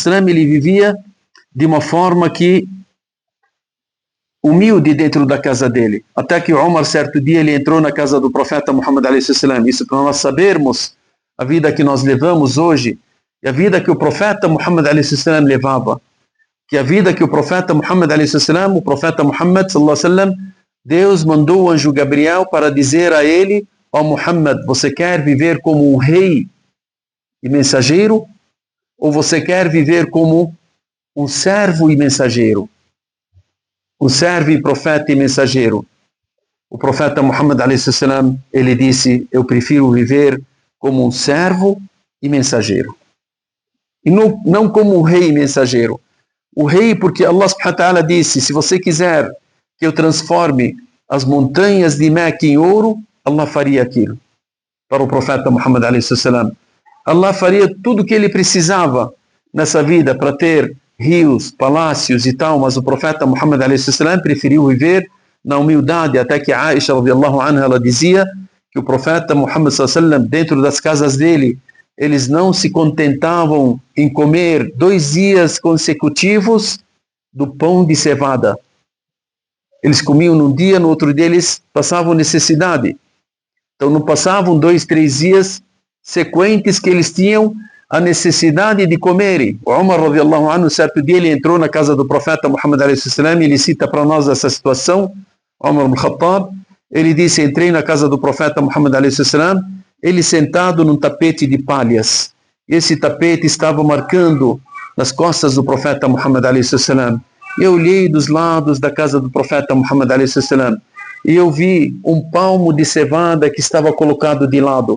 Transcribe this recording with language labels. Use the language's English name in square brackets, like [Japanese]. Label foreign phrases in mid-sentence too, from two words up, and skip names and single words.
[Portuguese] ele vivia de uma forma que humilde dentro da casa dele. Até que Umar, certo dia, ele entrou na casa do profeta Muhammad a.s. Isso para nós sabermos a vida que nós levamos hoje e a vida que o profeta Muhammad a.s. levava. Que a vida que o profeta Muhammad a.s., o profeta Muhammad [Arabic] صلى الله عليه وسلم, [Portuguese] Deus mandou o anjo Gabriel para dizer a ele: ó Muhammad, você quer viver como um rei e mensageiro? ou você quer viver como um servo e mensageiro? Um servo e profeta e mensageiro. O profeta Muhammad a.s. ele disse: eu prefiro viver como um servo e mensageiro. E não como um rei e mensageiro. O rei, porque Allah [Arabic] سبحانه وتعالى [Portuguese] disse: se você quiser que eu transforme as montanhas de Meca em ouro, Allah faria aquilo. Para o profeta Muhammad a.s. Allah faria tudo o que ele precisava nessa vida para ter rios, palácios e tal, mas o profeta Muhammad a.s. preferiu viver na humildade, até que Aisha [Arabic] رضي الله عنها, [Portuguese] ela dizia que o profeta Muhammad s.a.w. dentro das casas dele, eles não se contentavam em comer 2 dias consecutivos do pão de cevada. Eles comiam num dia, no outro dia eles passavam necessidade. Então não passavam 2, 3 dias sequentes que eles tinham a necessidade de comerem. O Umar [Arabic] رضي الله عنه, [Portuguese] certo dia ele entrou na casa do profeta Muhammad a.s. e ele cita para nós essa situação. Umar ibn Khattab, ele disse: entrei na casa do profeta Muhammad a.s. ele sentado num tapete de palhas. Esse tapete estava marcando nas costas do profeta Muhammad a.s. Eu olhei dos lados da casa do profeta Muhammad a.s. e eu vi um palmo de cevada que estava colocado de lado.